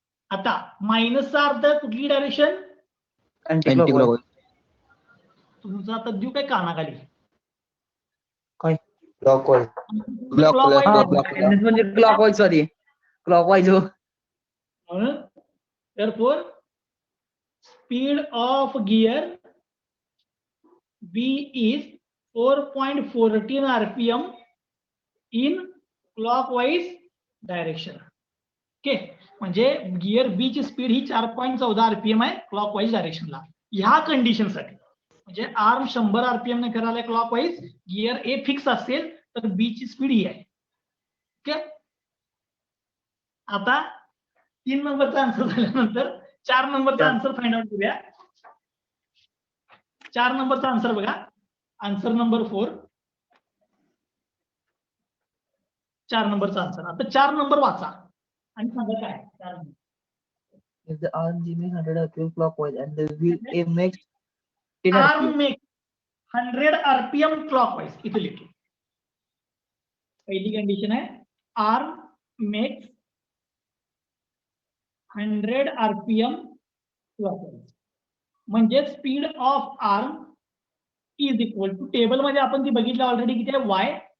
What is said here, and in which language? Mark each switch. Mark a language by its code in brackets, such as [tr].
[mr] आता मायनसचा अर्थ कुठली डायरेक्शन, [en] Anticlockwise. [mr] तुमचा आता देऊ काय कानाखाली, काय क्लॉकवाईज [en] Clockwise. [mr] म्हणजे क्लॉकवाईज सॉरी क्लॉकवाईज हो. [en] therefore speed of gear B is 4.14 rpm in clockwise direction. [mr] Okay, म्हणजे गिअर बी ची स्पीड ही 4.14 rpm आहे क्लॉकवाईज डायरेक्शनला. ह्या कंडिशनसाठी म्हणजे आर्म 100 rpm ने फिरायला क्लॉकवाईज, गिअर ए फिक्स असेल तर बी ची स्पीड ही आहे. ओके, आता 3 नंबरचा आन्सर झाल्यानंतर 4 नंबरचा आन्सर फाइंड आउट करूया. 4 नंबरचा आन्सर बघा, आन्सर नंबर 4. 4 नंबरचा आन्सर. आता 4 नंबर वाचा आणि सांगा काय 4 number. [en] If the arm G makes 100 RPM clockwise and the wheel A makes 10 arm RPM. Make 100 rpm clockwise [mr] इथे लिहितो. पहिली कंडिशन आहे आर्म मेक्स 100 rpm क्लॉकवाईज, म्हणजे speed of arm is equal to, table मध्ये आपण ती बघितलं ऑलरेडी, किती आहे वाय.